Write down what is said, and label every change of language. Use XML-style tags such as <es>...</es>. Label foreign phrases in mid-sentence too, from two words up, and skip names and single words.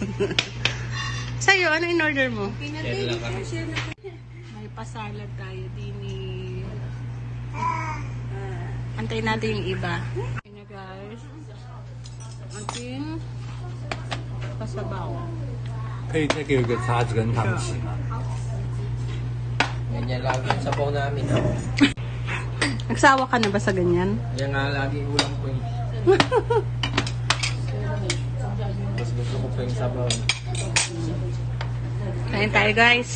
<tl>Sa'yo, ano in order mo? May pasalad tayo din antayin natin yung iba. Okay na guys. Ating pasabaw.</tl> <zh>可以再给我一个叉子跟汤匙吗？</zh> <tl>Ganyan lagi ang sabaw namin. Nagsawa ka na ba sa ganyan? Yan nga lagi ulam ko eh. Mas gusto ko pa yung sabaw. Kain tayo guys.</tl>